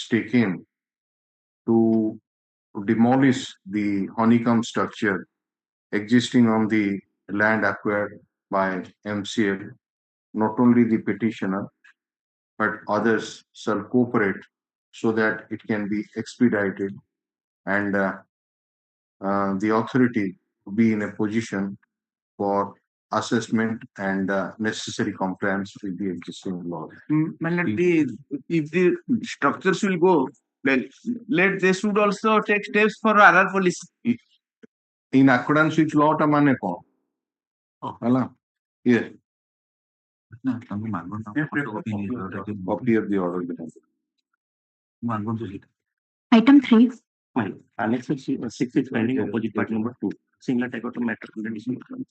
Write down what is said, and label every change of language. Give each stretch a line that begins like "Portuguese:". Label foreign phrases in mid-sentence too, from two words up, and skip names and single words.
English: taken to demolish the honeycomb structure existing on the land acquired by MCL, not only the petitioner, but others shall cooperate so that it can be expedited and the authority be in a position for assessment and necessary compliance with the existing law. If the structures will go, then they should also take steps for RR policy. In accordance with law,
Odia: ତା ମାନେ କଣ?
English: Hala? Yes,
Odia: ନା ତାଙ୍କୁ ମାଗନ୍ତୁ
English: copy of the order.
Odia: ମାଗନ୍ତୁ ସେଇଟା
English: Item 3. Fine. Annex 6 is finding opposite part number 2. Similar type of matter to the decision.